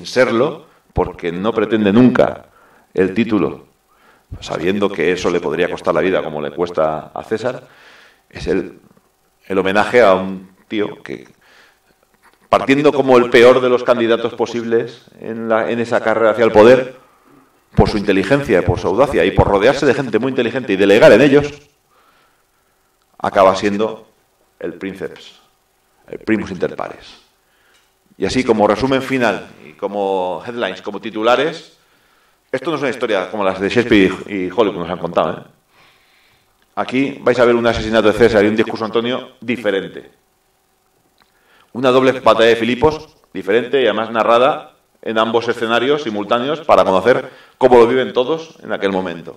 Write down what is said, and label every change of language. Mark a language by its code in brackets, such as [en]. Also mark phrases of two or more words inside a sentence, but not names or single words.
[es] serlo, porque no pretende nunca el título, sabiendo que eso le podría costar la vida, como le cuesta a César, es el homenaje a un tío que, partiendo como el peor de los candidatos posibles en esa carrera hacia el poder, por su inteligencia, por su audacia y por rodearse de gente muy inteligente y delegar en ellos, acaba siendo el princeps, el [la] primus inter pares. [es] Y así, como resumen final y como headlines, como titulares, esto no es una historia como las de Shakespeare y Hollywood nos han contado, ¿eh? Aquí vais a ver un asesinato de César y un discurso de Antonio diferente. Una doble batalla de Filipos diferente y además narrada en ambos escenarios simultáneos para conocer cómo lo viven todos en aquel momento.